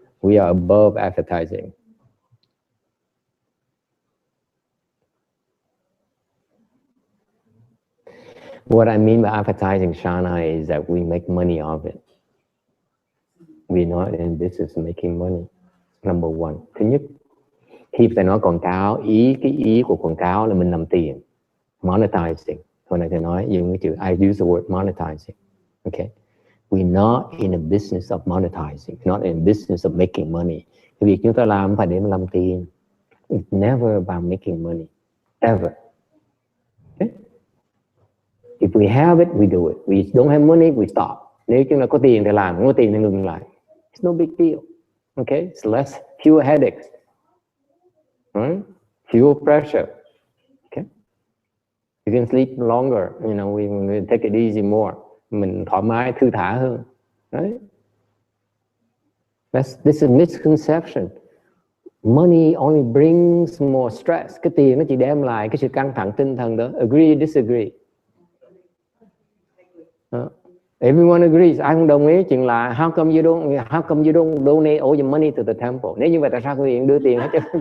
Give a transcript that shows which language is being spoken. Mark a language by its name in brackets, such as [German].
[English] We are above advertising. What I mean by advertising, Shana, is that we make money off it. We're not in business making money. Number one. [Vietnamese] Thứ nhất, khi thầy nói quảng cáo, cái ý của quảng cáo là mình làm tiền. [English] Monetizing. [Vietnamese] Hồi nãy thầy nói dùng cái chữ, [English] I use the word monetizing. [Vietnamese] Okay. [English] We're not in a business of monetizing. Not in a business of making money. [Vietnamese] Cái việc chúng ta làm phải để mà làm tiền. [English] It's never about making money. Ever. Okay? If we have it, we do it. We don't have money, we stop. [Vietnamese] Nếu chúng ta có tiền thì làm, không có tiền thì ngừng lại. [English] It's no big deal. Okay? It's fewer headaches. Right? Fewer pressure. Okay? You can sleep longer. You know, we take it easy more. [Vietnamese] Mình thoải mái, thư thả hơn. [English] Right? This is a misconception. Money only brings more stress. [Vietnamese] Cái tiền nó chỉ đem lại cái sự căng thẳng tinh thần đó. [English] Agree, disagree. Everyone agrees. [Vietnamese] Ai không đồng ý chuyện là [English] how come you don't donate all your money to the temple? [Vietnamese] Nếu như vậy tại sao quý vị đưa tiền hết chứ?